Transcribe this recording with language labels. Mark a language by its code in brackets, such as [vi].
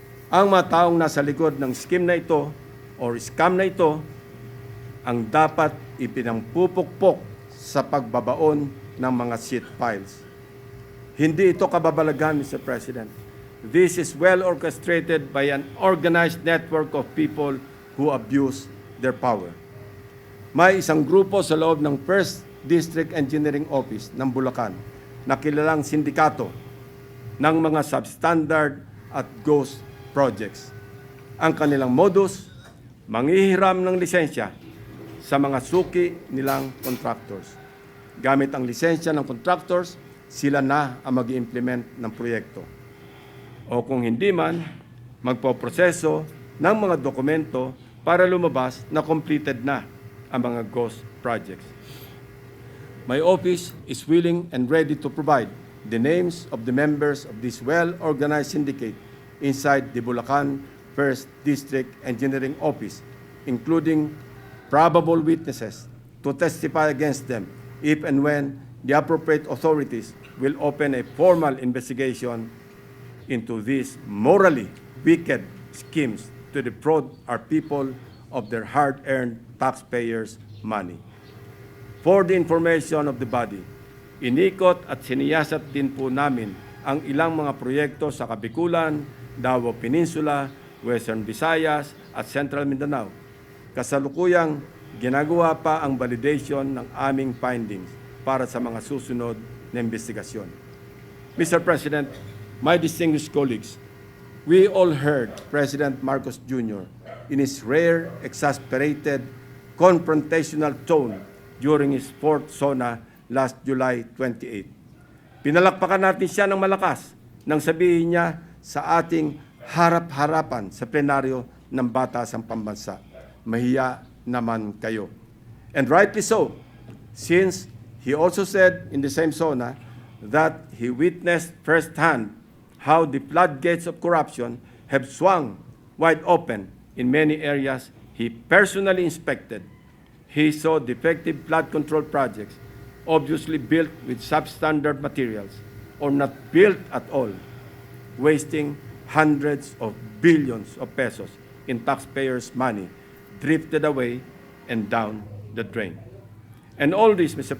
[tl] Ang mga taong nasa likod ng scheme na ito or scam na ito ang dapat ipinampupukpok sa pagbabaon ng mga seat files. Hindi ito kababalaghan, Mr. President. [en] This is well orchestrated by an organized network of people who abuse their power. [tl] May isang grupo sa loob ng First District Engineering Office ng Bulacan na kilalang sindikato ng mga substandard at ghost projects. Ang kanilang modus, manghihiram ng lisensya sa mga suki nilang contractors. Gamit ang lisensya ng contractors, sila na ang mag-i-implement ng proyekto. O kung hindi man, magpoproseso ng mga dokumento para lumabas na completed na ang mga ghost projects. [en] My office is willing and ready to provide the names of the members of this well-organized syndicate inside the Bulacan First District Engineering Office, including probable witnesses to testify against them if and when the appropriate authorities will open a formal investigation into these morally wicked schemes to defraud our people of their hard-earned taxpayers' money. For the information of the body, [tl] inikot at siniyasat din po namin ang ilang mga proyekto sa Kabikulan, Davao Peninsula, Western Visayas at Central Mindanao. Kasalukuyang ginagawa pa ang validation ng aming findings para sa mga susunod na investigasyon. [en] Mr. President, my distinguished colleagues, we all heard President Marcos Jr. in his rare, exasperated, confrontational tone during his fourth SONA last July 28. [tl] Pinalakpakan natin siya ng malakas nang sabihin niya sa ating harap-harapan sa plenaryo ng Batasang Pambansa, mahiya naman kayo. [en] And rightly so, since he also said in the same SONA that he witnessed firsthand how the floodgates of corruption have swung wide open in many areas he personally inspected. He saw defective flood control projects, obviously built with substandard materials or not built at all, wasting hundreds of billions of pesos in taxpayers' money, drifted away and down the drain. And all this, Mr.